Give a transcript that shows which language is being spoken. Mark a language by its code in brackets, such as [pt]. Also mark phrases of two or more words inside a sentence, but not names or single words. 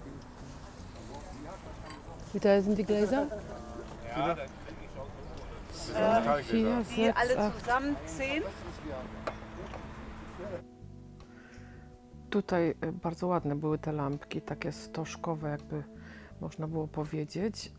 [de] Wie teuer sind die Gläser? Ja, 4, 6, Alle 8. zusammen 10. [pl] Tutaj bardzo ładne były te lampki, takie stożkowe, jakby można było powiedzieć.